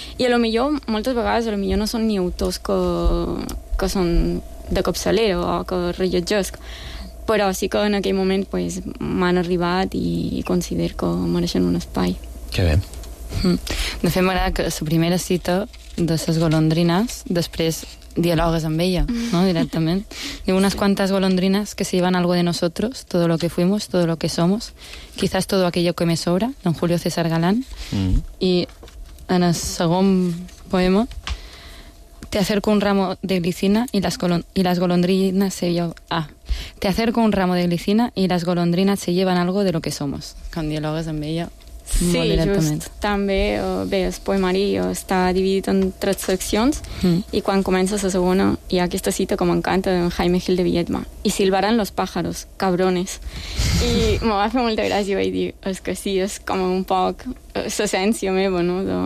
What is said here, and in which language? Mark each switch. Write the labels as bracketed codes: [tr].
[ca] I a lo millor, moltes vegades, a lo millor no són ni autors que són de capçalera o que rellotgesc, però sí que en aquell moment pues, m'han arribat i considero que mereixen un espai. Que bé. De fet, m'agrada que la primera cita de ses golondrines, després dialogues amb ella, no? Directament. [es] Diu, unes quantes golondrines que se llevan algo de nosotros, todo lo que fuimos, todo lo que somos, quizás todo aquello que me sobra, don Julio César Galán. [ca] I en el segon poema, [es] te acerco un ramo de glicina y las golondrinas se llevan... Ah, te acerco un ramo de glicina y las golondrinas se llevan algo de lo que somos. [ca] Quan dialogues amb ella... Sí, just també, bé, el poemari està dividit en tres seccions i quan comença la segona hi ha aquesta cita que m'encanta d'en Jaime Gil de Viedma, i [es] silbaran los pájaros, cabrones, [ca] i me va fer molta gràcia, vaig dir, és que sí, és com un poc l'essència meva, no?